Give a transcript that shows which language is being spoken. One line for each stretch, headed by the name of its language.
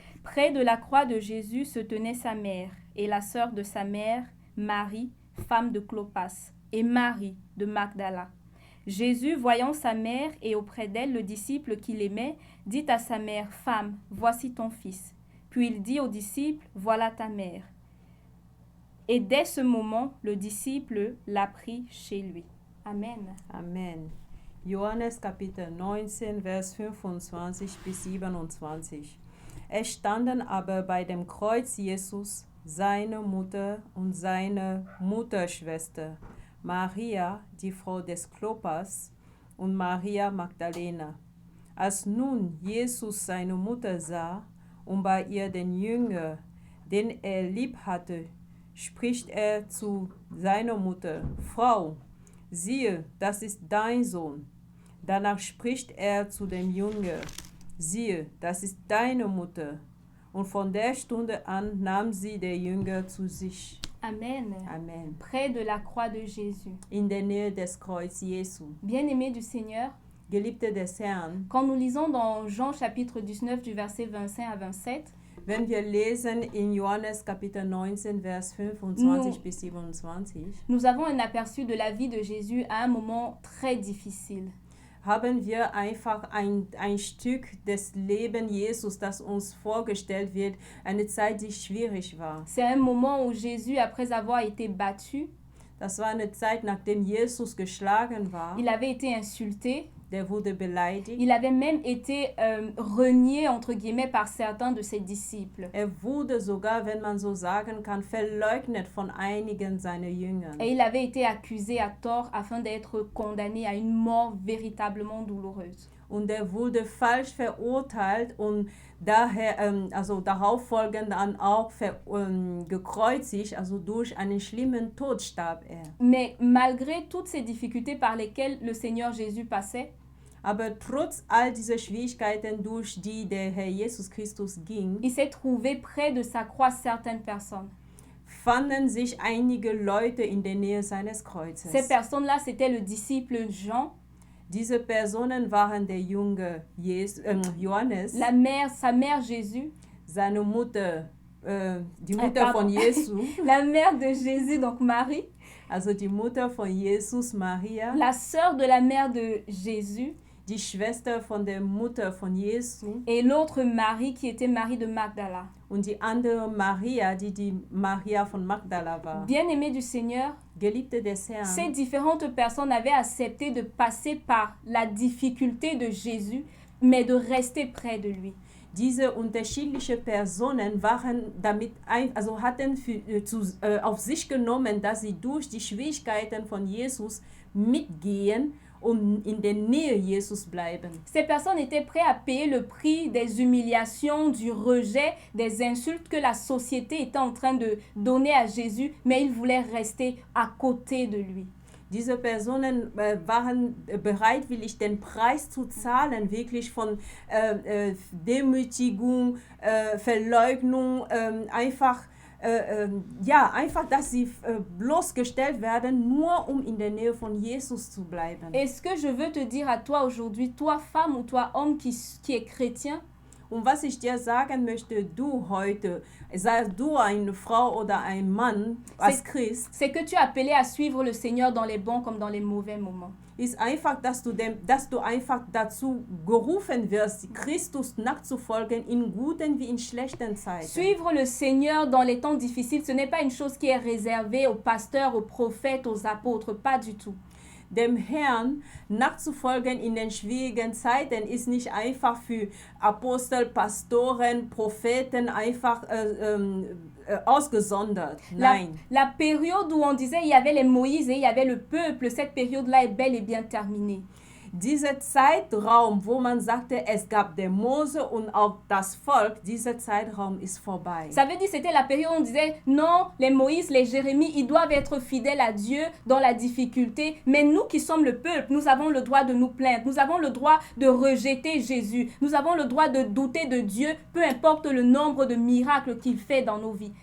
French: Près de la croix de Jésus se tenait sa mère et la sœur de sa mère, Marie, femme de Clopas, et Marie de Magdala. Jésus, voyant sa mère et auprès d'elle le disciple qu'il aimait, dit à sa mère, « Femme, voici ton fils. » Puis il dit au disciple, « Voilà ta mère. » Et dès ce moment, le disciple l'a pris chez lui. Amen. Amen.
German: Johannes Kapitel 19, Vers 25 bis 27. Es standen aber bei dem Kreuz Jesus, seine Mutter und seine Mutterschwester, Maria, die Frau des Klopas, und Maria Magdalena. Als nun Jesus seine Mutter sah und bei ihr den Jünger, den er lieb hatte, spricht er zu seiner Mutter, Frau, siehe, das ist dein Sohn. Danach spricht er zu dem Jünger, siehe, das ist deine Mutter. Und von der Stunde an nahm sie der Jünger zu sich. Amen. Amen.
French: Près de la croix de Jésus.
German: In der Nähe des Kreuz Jesu.
French: Bien-aimés du Seigneur,
German: Geliebte des Herrn,
French: quand nous lisons dans Jean chapitre 19 du verset 25 à 27,
German: wenn wir lesen in Johannes Kapitel 19, Vers 25 bis 27,
French: nous avons un aperçu de la vie de Jésus à un moment très difficile.
German: haben wir einfach ein Stück des Lebens Jesus, das uns vorgestellt wird, eine Zeit, die schwierig war.
French: C'est un moment où Jésus, après avoir été battu,
German: Das war eine Zeit, nachdem Jesus geschlagen war.
French: il avait été insulté,
German: Der wurde beleidigt.
French: il avait même été renié, entre guillemets, par certains de ses disciples.
German: Wurde sogar, wenn man so sagen kann, verleugnet von einigen seiner Jünger.
French: Et il avait été accusé à tort afin d'être condamné à une mort véritablement douloureuse.
German: Und wurde falsch verurteilt und daher, darauf folgend dann auch gekreuzigt, also durch einen schlimmen Tod starb er.
French: Mais malgré toutes ces difficultés par lesquelles le Seigneur Jésus passait,
German: Aber trotz all dieser Schwierigkeiten, durch die der Herr Jesus Christus ging,
French: il s'est trouvé près de sa croix certaines personnes.
German: fanden sich einige Leute in der Nähe seines Kreuzes.
French: Ces personnes-là, c'était le disciple Jean,
German: Diese Personen waren der junge Johannes,
French: sa mère Jésus,
German: seine Mutter, die Mutter von Jesu,
French: la mère de Jésus, donc Marie,
German: also die Mutter von Jesus, Maria,
French: la sœur de la mère de Jésus,
German: die Schwester von der Mutter von Jesu
French: et l'autre Marie qui était Marie de Magdala.
German: und die andere Maria, die Maria von Magdala war.
French: Bien-aimés du Seigneur,
German: Geliebte des
French: ces
German: Herrn,
French: différentes personnes avaient accepté de passer par la difficulté de Jésus, mais de rester près de lui.
German: diese unterschiedlichen Personen waren hatten auf sich genommen, dass sie durch die Schwierigkeiten von Jesus mitgehen und in der Nähe Jesus bleiben.
French: Ces personnes étaient prêtes à payer le prix des humiliations, du rejet, des insultes que la société était en train de donner à Jésus, mais ils voulaient rester à côté de lui.
German: Diese Personen waren bereitwillig, den Preis zu zahlen, wirklich von Demütigung, Verleugnung, einfach ja, einfach, dass sie bloßgestellt werden, nur um in der Nähe von Jesus zu bleiben.
French: Et ce que je veux te dire à toi aujourd'hui, toi femme ou toi homme qui est chrétien,
German: Und was ich dir sagen möchte, du heute, sei du eine Frau oder ein Mann als Christ,
French: c'est que tu es appelé à suivre le Seigneur dans les bons comme dans les mauvais moments.
German: ist einfach, dass du einfach dazu gerufen wirst, Christus nachzufolgen in guten wie in schlechten Zeiten.
French: Suivre le Seigneur dans les temps difficiles, ce n'est pas une chose qui est réservée aux pasteurs, aux prophètes, aux apôtres, pas du tout.
German: Dem Herrn nachzufolgen in den schwierigen Zeiten ist nicht einfach für Apostel, Pastoren, Propheten einfach ausgesondert. Nein.
French: La période où on disait il y avait les Moïse et il y avait le peuple, cette période-là est bel et bien terminée.
German: Dieser Zeitraum, wo man sagte, es gab den Mose und auch das Volk, dieser Zeitraum ist vorbei.
French: Ça veut dire c'était la période où on disait non, les Moïse, les Jérémie, ils doivent être fidèles à Dieu dans la difficulté. Mais nous qui sommes le peuple, nous avons le droit de nous plaindre. Nous avons le droit de rejeter Jésus. Nous avons le droit de douter de Dieu, peu importe le nombre de miracles qu'il fait dans nos vies.